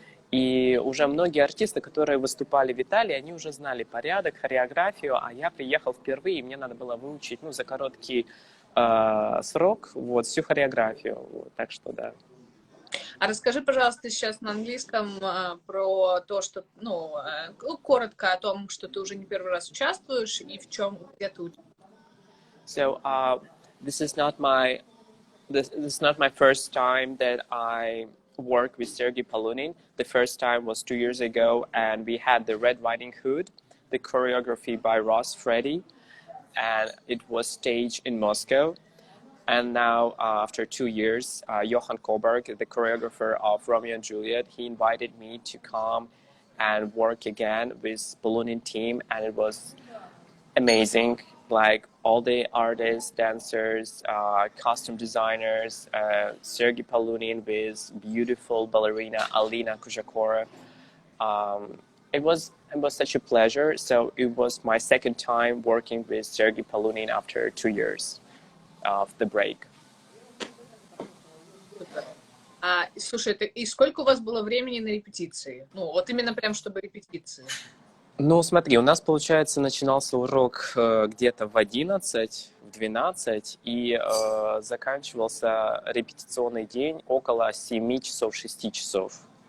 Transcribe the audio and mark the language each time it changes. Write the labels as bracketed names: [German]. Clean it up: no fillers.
[Russian] И уже многие артисты, которые выступали в Италии, они уже знали порядок, хореографию, а я приехал впервые, и мне надо было выучить, ну, за короткий срок, вот, всю хореографию. Вот, так что, да. А расскажи, пожалуйста, сейчас на английском про то, что, коротко о том, что ты уже не первый раз участвуешь и в чем, где ты участвуешь. [English] So this is not my this is not my first time that I work with Sergei Polunin. The first time was 2 years ago, and we had the Red Riding Hood, the choreography by Ross Freddy, and it was staged in Moscow. And now, after 2 years, Johan Koberg, the choreographer of Romeo and Juliet, he invited me to come and work again with Polunin team, and it was amazing. Like all the artists, dancers, costume designers, Sergei Polunin with beautiful ballerina Alina Kuzhakova. Um, it was such a pleasure. So it was my second time working with Sergei Polunin after 2 years of the break. [Russian] Супер. Слушай, и сколько у вас было времени на репетиции? Ну, вот именно прям, чтобы репетиции. Ну, смотри, у нас, получается, начинался урок где-то в 11, в 12, и заканчивался репетиционный день около 7 часов, 6 часов.